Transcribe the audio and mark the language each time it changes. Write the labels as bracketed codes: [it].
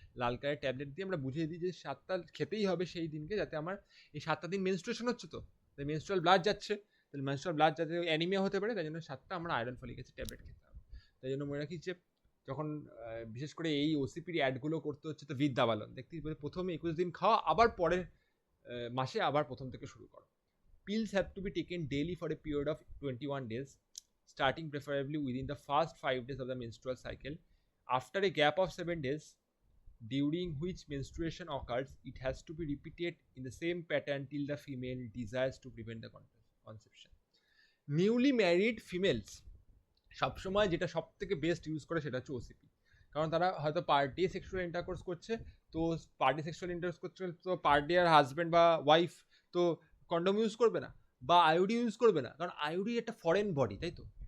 [bn] লাল কালারের ট্যাবলেট দিয়ে আমরা বুঝিয়ে দিই যে 7টা খেতেই হবে সেই দিনকে, যাতে আমার এই 7টা দিন মেনস্ট্রুয়েশন হচ্ছে, তো মেনস্ট্রুয়াল ব্লাড যাচ্ছে, তাহলে মেনস্ট্রুয়াল ব্লাড যাতে অ্যানিমিয়া হতে পারে, তাই জন্য 7টা আমরা আয়রন ফলিক অ্যাসিড ট্যাবলেট খেতে হবে। তাই জন্য মনে রাখি যে যখন বিশেষ করে এই ওসিপির অ্যাডগুলো করতে হচ্ছে, তো বিদ দাবালন দেখতে প্রথমে 21 দিন খাওয়া, আবার পরের মাসে আবার প্রথম থেকে শুরু করো। [en] Pills have to be taken daily for a period of 21 days, starting preferably within the first 5 days of the menstrual cycle. After a gap of 7 days, during which menstruation occurs, it has to be repeated in the same pattern till the female desires to prevent the conception. Newly married females [bn] সবসময় যেটা সব থেকে best use করে সেটা হচ্ছে OCP, কারণ তারা হয়তো পার ডে সেক্সুয়াল ইন্টারকোর্স করছে, তো পার ডে সেক্সুয়াল ইন্টারকোর্স করছে, তো পার ডে আর হাজব্যান্ড বা ওয়াইফ তো কন্ডোম ইউজ করবে না বা আইওডি ইউজ করবে না, কারণ আইওডি একটা ফরেন বডি, তাই তো।